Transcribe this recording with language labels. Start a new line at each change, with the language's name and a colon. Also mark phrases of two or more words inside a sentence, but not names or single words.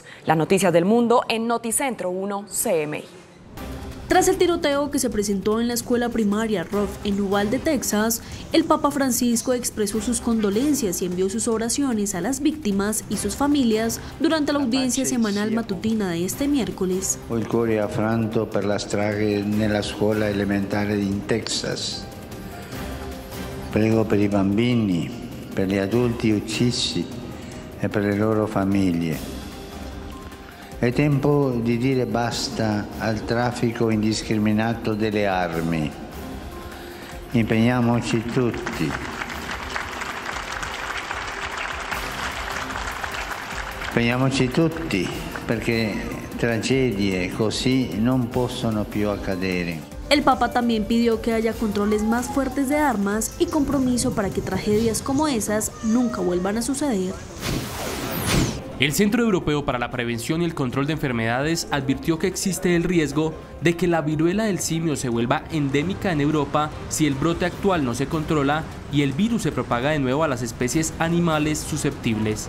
Spanish: Las noticias del mundo en Noticentro 1 CMI. Tras el tiroteo que se presentó en la escuela primaria Roth en Uvalde, Texas, el Papa Francisco expresó sus condolencias y envió sus oraciones a las víctimas y sus familias durante la audiencia semanal matutina de este miércoles.
Italian: Ho il cuore affranto per la strage nella scuola elementare in Texas. Prego per i bambini, per gli adulti uccisi e per le loro famiglie. È tempo di dire basta al traffico indiscriminato delle armi. Impegniamoci tutti. Impegniamoci tutti perché tragedie così non possono più accadere.
Spanish: El Papa también pidió que haya controles más fuertes de armas y compromiso para que tragedias como esas nunca vuelvan a suceder. El Centro Europeo para la Prevención y el Control de Enfermedades advirtió que existe el riesgo de que la viruela del simio se vuelva endémica en Europa si el brote actual no se controla y el virus se propaga de nuevo a las especies animales susceptibles.